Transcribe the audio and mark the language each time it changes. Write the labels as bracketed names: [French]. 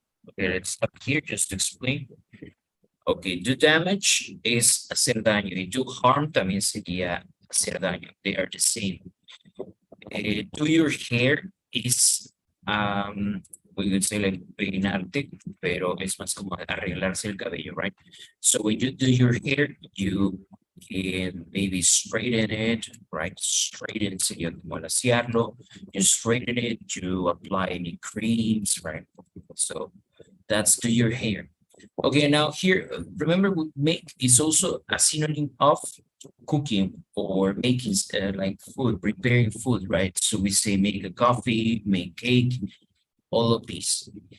[English] Okay, let's stop here just to explain. Okay, do damage is [Spanish] hacer daño y [English] do harm [Spanish] también sería hacer daño. [English] They are the same. Do your hair is, we would say like [Spanish] peinarte, pero es más como arreglarse el cabello, [English] right? So when you do your hair, you can maybe straighten it, right? [Spanish] Straighten sería como laciarlo. [English] You straighten it, you apply any creams, right? So that's do your hair. Okay, now here, remember, make is also a synonym of cooking or making like food, preparing food, right? So we say make a coffee, make cake, all of these.